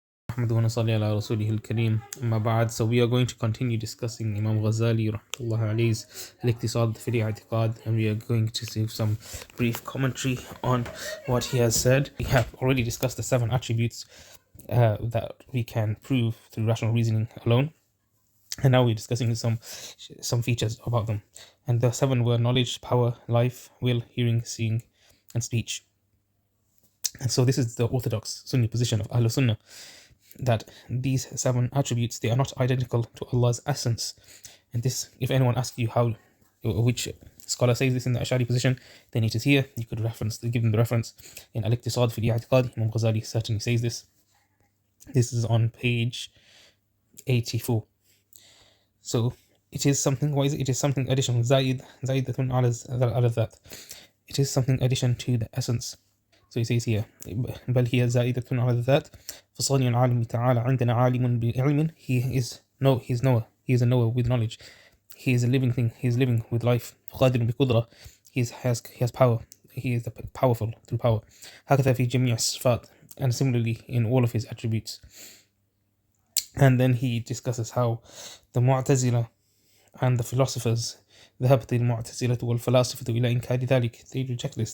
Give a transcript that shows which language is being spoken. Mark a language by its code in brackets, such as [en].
[ar] نحمده ونصلي على رسوله الكريم أما بعد. [en] So we are going to continue discussing Imam Ghazali rahmatullah alayhi's iqtisad fi iqtisad, and we are going to see some brief commentary on what he has said. We have already discussed the 7 attributes that we can prove through rational reasoning alone, and now we're discussing some features about them. And the 7 were knowledge, power, life, will, hearing, seeing, and speech. And so this is the orthodox Sunni position of Ahl Sunnah, that these 7 attributes, they are not identical to Allah's essence. And this, if anyone asks you which scholar says this in the Ash'ari position, then it is here. You could give them the reference in Al-Iqtisad fi I'tiqad. Imam Ghazali certainly says this. This is on page 84. So it is something. Why is it? It is something additional. Zaidatun ala that. It is something addition to the essence. So he says here, [ar] بل هي زائدة على الذات فصانع العالم تعالى عندنا عالم بعلم. [en] He is knower. He is a knower with knowledge. He is a living thing. He is living with life. [ar] قادر بقدرة. [en] He has power. He is powerful through power. [ar] هكذا في جميع الصفات, [en] and similarly in all of his attributes. And then he discusses how the Mu'tazila and the philosophers, [ar] ذهبت المعتزلة والفلاسفة إلى إنكار ذلك. [en] They reject this.